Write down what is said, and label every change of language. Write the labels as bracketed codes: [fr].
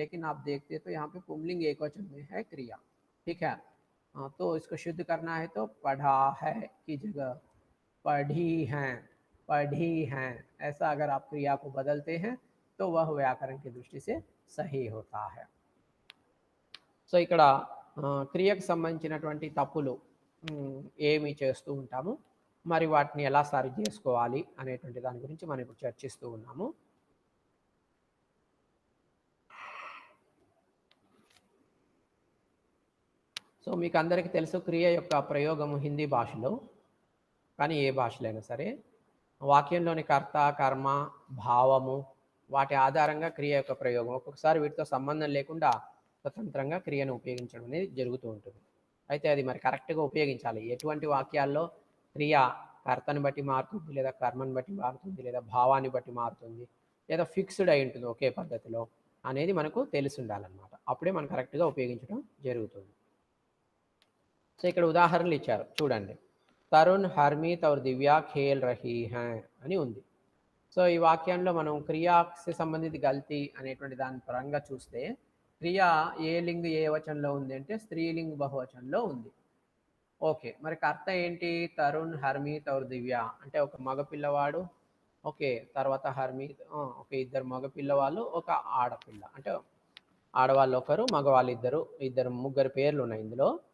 [hi] लेकिन आप देखते तो यहाँ पे पुंलिंग एकवचन में है क्रिया. ठीक है. तो इसको शुद्ध करना है तो पढ़ा है की जगह पढ़ी हैं, पढ़ी हैं, ऐसा अगर आप क्रिया को बदलते हैं तो वह व्याकरण की दृष्टि से सही होता है. [te] సో ఇక్కడ క్రియకు సంబంధించినటువంటి తప్పులు ఏమి చేస్తూ ఉంటాము, మరి వాటిని ఎలా సరి చేసుకోవాలి అనేటువంటి దాని గురించి మనం ఇప్పుడు చర్చిస్తూ ఉన్నాము. సో మీకు అందరికీ తెలుసు క్రియ యొక్క ప్రయోగము హిందీ భాషలో, కానీ ఏ భాషలో అయినా సరే వాక్యంలోని కర్త, కర్మ, భావము వాటి ఆధారంగా క్రియ యొక్క ప్రయోగం, ఒక్కొక్కసారి వీటితో సంబంధం లేకుండా స్వతంత్రంగా క్రియను ఉపయోగించడం అనేది జరుగుతూ ఉంటుంది. అయితే అది మరి కరెక్ట్గా ఉపయోగించాలి. ఎటువంటి వాక్యాల్లో క్రియ కర్తను బట్టి మారుతుంది, లేదా కర్మను బట్టి మారుతుంది, లేదా భావాన్ని బట్టి మారుతుంది, లేదా ఫిక్స్డ్ అయి ఉంటుంది ఒకే పద్ధతిలో అనేది మనకు తెలిసి ఉండాలన్నమాట. అప్పుడే మనం కరెక్ట్గా ఉపయోగించడం జరుగుతుంది. సో ఇక్కడ ఉదాహరణలు ఇచ్చారు చూడండి. తరుణ్, హర్మీత్ [hi] और दिव्या खेल रही हैं [te] అని ఉంది. సో ఈ వాక్యంలో మనం క్రియాకి సంబంధిత గల్తీ అనేటువంటి దాని పరంగా చూస్తే క్రియ ఏ లింగ్ ఏ వచనంలో ఉంది అంటే స్త్రీలింగ్ బహువచనంలో ఉంది. ఓకే, మరి కర్త ఏంటి, తరుణ్, హర్మీత్ और दिव्या అంటే ఒక మగ పిల్లవాడు, ఓకే, తర్వాత హర్మీత్, ఒక ఇద్దరు మగ పిల్లవాళ్ళు, ఒక ఆడపిల్ల, అంటే ఆడవాళ్ళు ఒకరు, మగవాళ్ళు ఇద్దరు, ముగ్గురు పేర్లు ఉన్నాయి ఇందులో.